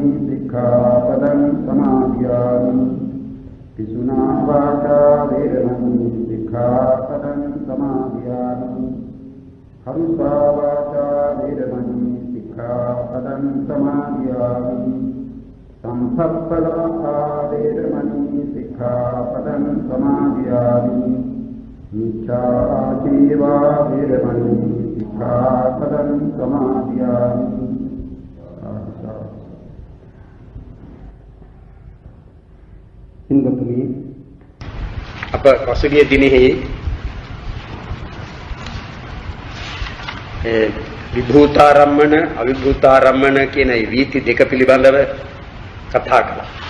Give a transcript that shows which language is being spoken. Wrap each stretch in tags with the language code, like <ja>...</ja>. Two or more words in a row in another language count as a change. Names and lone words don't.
<pi>सिक्खापदं समादयामि पिसुना वाचा वेरमणि सिक्खापदं समादयामि हरुषा वाचा वेरमणि सिक्खापदं समादयामि संसप्पदा वेरमणि सिक्खापदं समादयामि मिच्छाजीवा वेरमणि सिक्खापदं समादयामि</pi> <si>අප පසුගිය දිනෙහි විභූතාරම්මන අවිභූතාරම්මන කියන මේ වීති දෙක පිළිබඳව කතා කළා.</si>